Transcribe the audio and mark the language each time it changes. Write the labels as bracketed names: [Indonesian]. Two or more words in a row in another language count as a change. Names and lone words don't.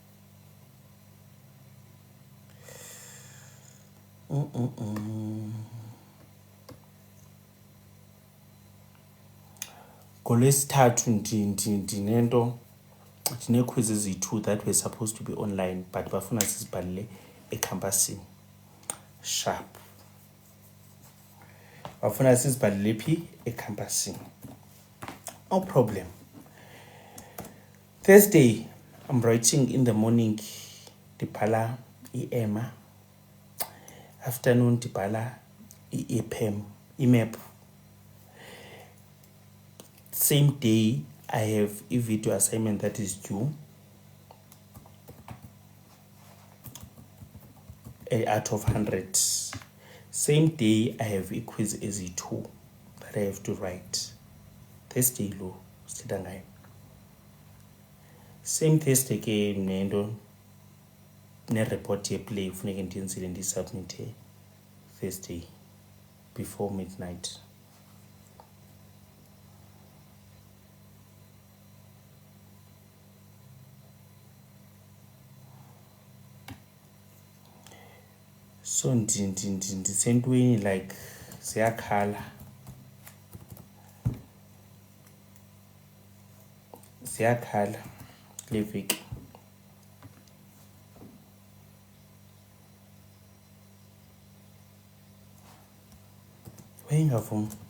[Xhosa] ngolwesithathu ndinento ndine-quizzes eziyi-2 [English] that were supposed to be online but [Xhosa] bafuna sizibhalele ekhampasini sharp bafuna sizibhalele phi ekhampasini. [English] No problem. Thursday I'm writing in the morning [Xhosa] ndibhala i-EMA, [English] afternoon [Xhosa] ndibhala i-EPAM imap. [English] Same day I have a video assignment that is due out of 100. Same day I have a quiz as a 2 that I have to write. [Xhosa] Thursday lo sithetha ngayo. [English] Same Thursday [Xhosa] ke nento ne-report yeplay funeke ndiyenzile ndiyisubmithe [English] Thursday before midnight. [Xhosa] So ndisentweni like ziyakhala ziyakhala le veki. Wayengavumi.